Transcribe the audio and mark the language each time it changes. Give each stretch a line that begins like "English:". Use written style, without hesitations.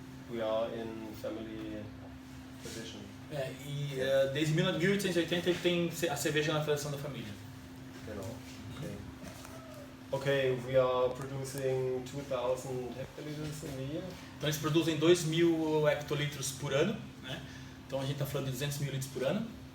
English: We are in family tradition.
Portuguese: Desde 1880 ele tem a cerveja na tradição da família.
English: Okay, we are producing 2,000 hectoliters in a year.
Portuguese: Então eles produzem 2.000 hectolitros por ano, né? Então a gente está falando de 200 mil litros por ano.